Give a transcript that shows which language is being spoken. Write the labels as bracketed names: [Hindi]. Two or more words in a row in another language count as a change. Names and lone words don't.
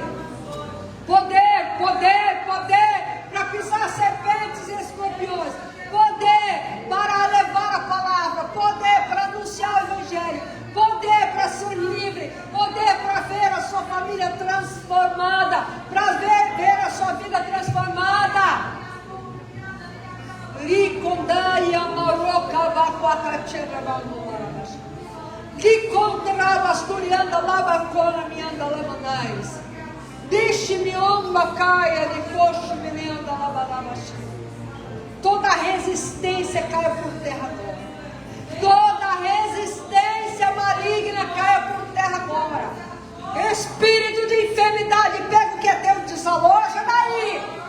[Portuguese] Poder, poder, poder para pisar serpentes e escorpiões. Poder para levar a palavra. Poder para anunciar o Evangelho. Poder para ser livre. Poder para ver a sua família transformada. Para ver a sua vida transformada. Ricondai amoroca vacuacachera valmorabas. Ricontrabas turianda lavacona mianda lamanais. Deixe-me omba caia de coxo menenda labalabas. Toda resistência caia por terra agora. Toda resistência maligna caia por terra agora. Espírito de enfermidade, pega o que é teu e desaloja daí.